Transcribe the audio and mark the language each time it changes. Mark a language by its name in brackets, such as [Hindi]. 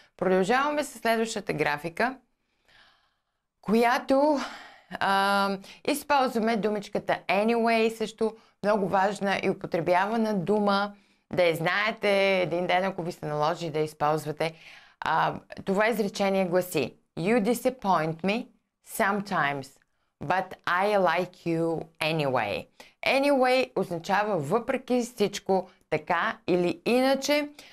[Bulgarian] Продължаваме с следващата графика, която използваме думичката anyway, също много важна и употребявана дума, да я знаете един ден, ако ви се наложи да използвате. Това изречение гласи [English] You disappoint me sometimes, but I like you anyway. [Bulgarian] Anyway означава въпреки всичко, така или иначе.